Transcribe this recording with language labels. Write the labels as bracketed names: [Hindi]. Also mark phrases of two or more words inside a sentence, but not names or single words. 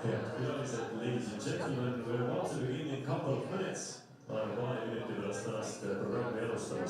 [Estonian] külalised, [English] ladies and gentlemen, we're about to begin in a couple of minutes. [Estonian] Oleme paari minuti pärast tänast programmi alustamas.